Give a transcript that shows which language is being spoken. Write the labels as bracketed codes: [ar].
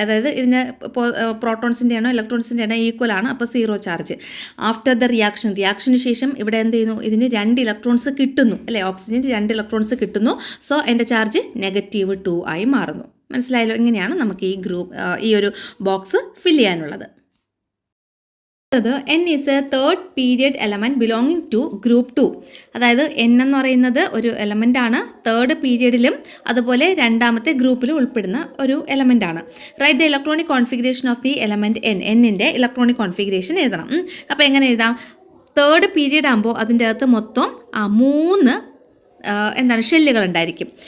[ml] അതായത് ഇതിന് പ്രോട്ടോൺസിൻ്റെ ആണോ ഇലക്ട്രോൺസിൻ്റെ ആണോ ഈക്വൽ ആണ്. അപ്പോൾ 0 ചാർജ്. [en] after the റിയാക്ഷന് [ml] ശേഷം ഇവിടെ എന്ത് ചെയ്യുന്നു? ഇതിന് 2 ഇലക്ട്രോൺസ് കിട്ടുന്നു അല്ലേ? ഓക്സിജന് 2 ഇലക്ട്രോൺസ് കിട്ടുന്നു. സോ എൻ്റെ ചാർജ് -2 ആയി മാറുന്നു. മനസ്സിലായല്ലോ? ഇങ്ങനെയാണ് നമുക്ക് ഈ ഒരു ബോക്സ് ഫില്ല് ചെയ്യാനുള്ളത്. [en] N is a third period element belonging to group 2. [ml] അതായത് N എന്ന് പറയുന്നത് ഒരു എലമെൻ്റ് ആണ്, തേർഡ് പീരിയഡിലും അതുപോലെ രണ്ടാമത്തെ ഗ്രൂപ്പിലും ഉൾപ്പെടുന്ന ഒരു എലമെൻ്റ് ആണ്. [en] write the electronic configuration of the element [ml] Nൻ്റെ electronic configuration എഴുതണം. അപ്പോൾ എങ്ങനെ എഴുതാം? തേർഡ് പീരിയഡ് ആകുമ്പോൾ അതിൻ്റെ അകത്ത് മൊത്തം 3 ഷെല്ലുകൾ ഉണ്ടായിരിക്കും.